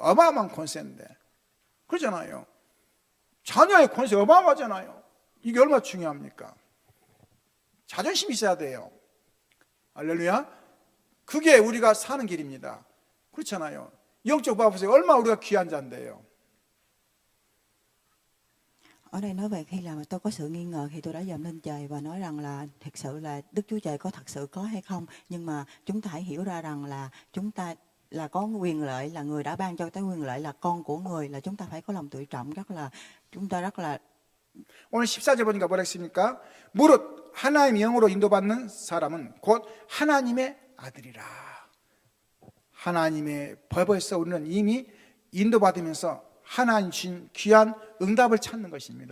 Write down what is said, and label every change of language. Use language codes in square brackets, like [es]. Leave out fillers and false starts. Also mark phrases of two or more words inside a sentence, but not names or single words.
[ko] 어마어마한 권세인데, 그러잖아요. 자녀의 권세 어마어마하잖아요. 이게 얼마나 중요합니까? 자존심이 있어야 돼요. 할렐루야. 그게 우리가 사는 길입니다. 그렇잖아요. 영적 봐보세요. 얼마나 우리가 귀한 자인데요. [vi] Ở đây nói về khi là tôi có sự nghi ngờ thì tôi đã dòm lên trời và nói rằng là thật sự là Đức Chúa Trời có thật sự có hay không. Nhưng mà chúng ta hãy hiểu ra rằng là chúng ta là có quyền lợi, là người đã ban cho cái quyền lợi là con của người, là chúng ta phải có lòng tự trọng, chúng ta rất là. [ko] 오늘 14절 보니까 뭐라 했습니까? 무릇 하나님의 영으로 인도받는 사람은 곧 하나님의 아들이라. 하나님의 법에서 우리는 이미 인도받으면서 하나님 주신 귀한 응답을 찾는 것입니다.